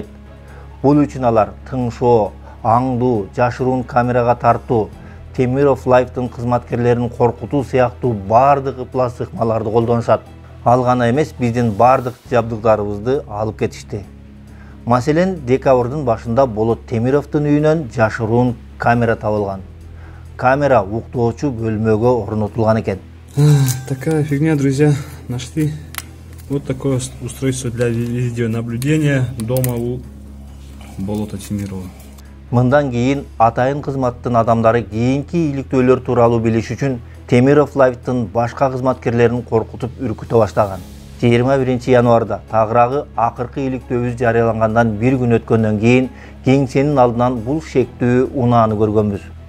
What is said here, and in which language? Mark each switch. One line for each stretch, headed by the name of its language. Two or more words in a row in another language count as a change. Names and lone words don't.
Kyrgyz: Бул үчүн алар тыңшоо, аңдуу, жашыруун камерага тартуу, Темиров Лайфтын кызматкерлерин коркутуу сыяктуу бардык ыплас ыкмаларды колдонушат. Ал гана эмес, биздин бардык жабдыктарыбызды алып кетишти. Маселен, декабрдын башында Болот Темировдун үйүнөн жашыруун камера табылган. Камера уктоочу бөлмөгө орнотулган экен.
Russian: Такая фигня, друзья. Нашли вот такое устройство для видеонаблюдения дома у Болота Темирова.
Kyrgyz: Мындан кийин атайын кызматтын адамдары кийинки иликтөөлөр тууралуу билиш үчүн Темиров Лайфтын башка кызматкерлерин коркутуп үркүтө баштаган. 21 январда тагыраагы акыркы иликтөөбүз жарыялангандан 1 күн өткөндөн кийин кеңсенин алдынан бул шектүү унааны көргөнбүз.